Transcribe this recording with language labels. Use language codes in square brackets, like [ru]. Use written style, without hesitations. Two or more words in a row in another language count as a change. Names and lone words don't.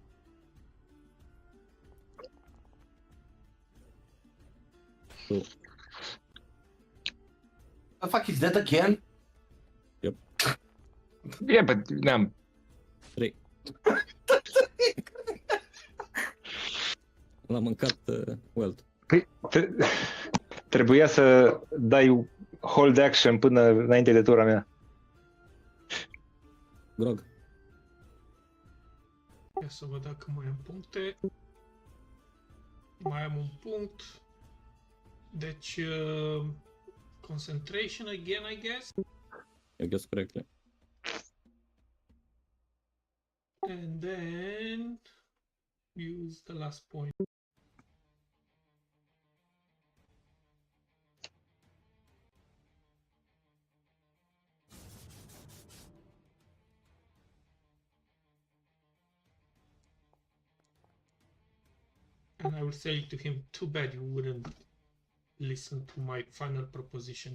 [en] Two. The fuck is that again? Yeah, but n-am. Three. [ro] L-am mâncat Welt. Păi, trebuia să dai [en] hold action [ro] până înainte de tura mea. Grog. Ia să văd dacă mai am puncte. Mai am un punct. Deci, [en] concentration again, I guess. I guess correctly. And then use the last point. And I will say to him, too bad you wouldn't listen to my final proposition.